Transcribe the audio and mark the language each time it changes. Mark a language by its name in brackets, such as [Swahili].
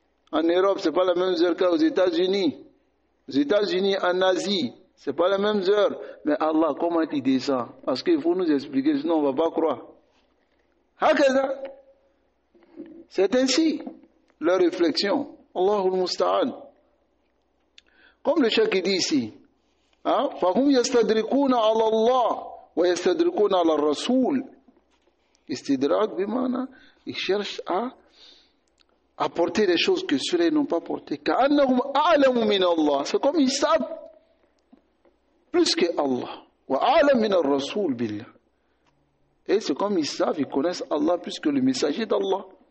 [French] En Europe, ce n'est pas les mêmes heures qu'aux États-Unis. Aux États-Unis, en Asie, ce n'est pas les mêmes heures. Mais Allah, comment tu descends? Parce qu'il faut nous expliquer, sinon on ne va pas croire. C'est ainsi leur réflexion. [Arabic] Allahul Musta'an. [French] Comme le cheikh dit ici, [Arabic] فهم يستدركون على الله ويستدركون على الرسول. Istidrak bimana, [French] ils cherchent à apporter des choses que ceux-là n'ont pas portées. [Arabic] كأنهم أعلم من الله. [French] C'est comme ils savent plus que Allah. [Arabic] وأعلم من الرسول بالله. [French] Et c'est comme ils savent, ils connaissent Allah plus que le messager d'Allah.